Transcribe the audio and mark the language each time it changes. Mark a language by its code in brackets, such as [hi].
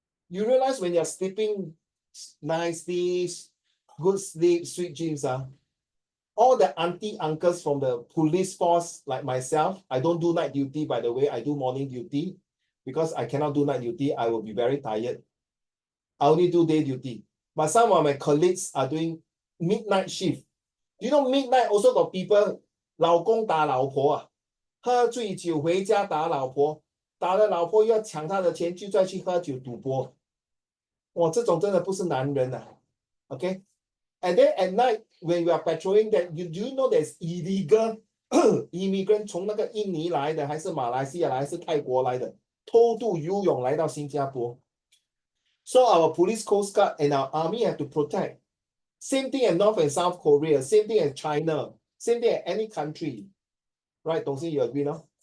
[en] You realize when you're sleeping nicely, good sleep, sweet dreams, all the auntie uncles from the police force, like myself, I don't do night duty, by the way, I do morning duty. Because I cannot do night duty, I will be very tired. I only do day duty. But some of my colleagues are doing midnight shift. You know, midnight also got people, [zh] 老公打老婆啊，喝醉酒回家打老婆，打了老婆又要抢他的钱，就再去喝酒赌博。哇，这种真的不是男人啊。 [en] Okay? And then at night, when we are patrolling that, do you know there's illegal immigrant [zh] 从那个印尼来的，还是马来西亚来，还是泰国来的，偷渡游泳来到新加坡。 [en] So our police, coast guard, and our army have to protect. Same thing in North and South Korea, same thing in China, same thing in any country. Right, Dong Xin, you agree now?